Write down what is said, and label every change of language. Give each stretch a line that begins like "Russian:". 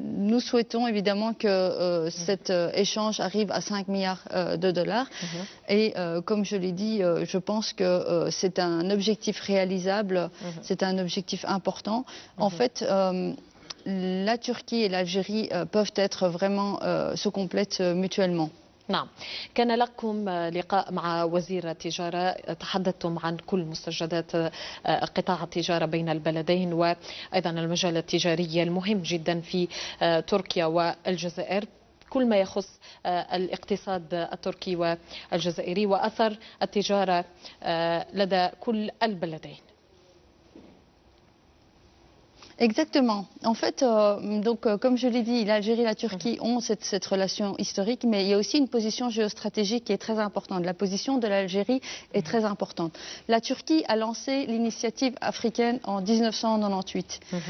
French: Nous souhaitons évidemment que cet échange arrive à 5 milliards de dollars. Et comme je l'ai dit, je pense que c'est un objectif réalisable, c'est un objectif important. En fait, la Turquie et l'Algérie peuvent être vraiment, se complètent mutuellement.
Arabic: نعم، كان لكم لقاء مع وزير التجارة، تحدثتم عن كل مستجدات قطاع التجارة بين البلدين وأيضا المجال التجاري المهم جدا في تركيا والجزائر، كل ما يخص الاقتصاد التركي والجزائري وأثر التجارة لدى كل البلدين.
French: Exactement. En fait, comme je l'ai dit, l'Algérie et la Turquie ont cette relation historique, mais il y a aussi une position géostratégique qui est très importante. La position de l'Algérie est très importante. La Turquie a lancé l'initiative africaine en 1998.